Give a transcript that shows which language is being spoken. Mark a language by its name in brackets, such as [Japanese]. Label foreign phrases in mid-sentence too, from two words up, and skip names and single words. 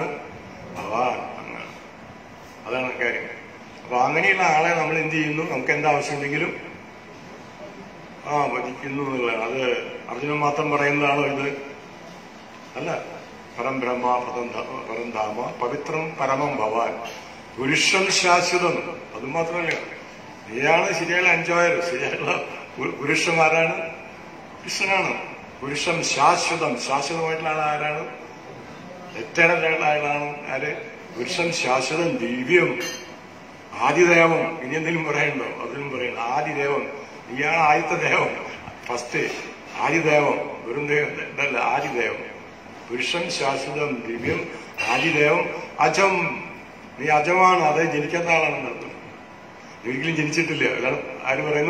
[Malayalam] ഭഗവാൻ. അങ്ങനെ അതാണ് കാര്യം. അപ്പൊ അങ്ങനെയുള്ള ആളെ നമ്മൾ എന്ത് ചെയ്യുന്നു? നമുക്ക് എന്താ ആവശ്യമുണ്ടെങ്കിലും ഭജിക്കുന്നു എന്നുള്ളതാണ്. അത് അർജുനൻ മാത്രം പറയുന്നതാണോ ഇത്? അല്ല. [Sanskrit] പരംബ്രഹ്മ, പരംധാമ, പവിത്രം, പരമം, ഭവാൻ, പുരുഷം ശാശ്വതം. [Malayalam] അതുമാത്രമല്ല, നീയാണ് ശരിയായുള്ള എൻജോയർ. ശരിയായുള്ള പുരുഷന്മാരാണ്? കൃഷ്ണനാണ്. [Sanskrit] പുരുഷം ശാശ്വതം. [Malayalam] ശാശ്വതമായിട്ടുള്ള ആൾ ആരാണ്? എറ്റേണലായിട്ടുള്ള ആളാണ് ആര്? [Sanskrit] പുരുഷം ശാശ്വതം, ദിവ്യം, ആദിദേവം. [Malayalam] ഇനി എന്തെങ്കിലും പറയാനുണ്ടോ? അതിനും പറയണം. ആദിദേവം. നീയാണ് ആദ്യത്തെ ദേവം, ഫസ്റ്റ് ആദിദേവം. വെറും ദേവം ഇതല്ല, ആദിദേവം. [Sanskrit] പുരുഷൻ ശാശ്വതം, ദിവ്യം, ആദിദേവം, അജം. [Malayalam] നീ അജമാണ്, അത് ജനിക്കാത്ത ആളാണെന്ന് അർത്ഥം. ഒരിക്കലും ജനിച്ചിട്ടില്ല. അതാണ് ആര് പറയുന്നു?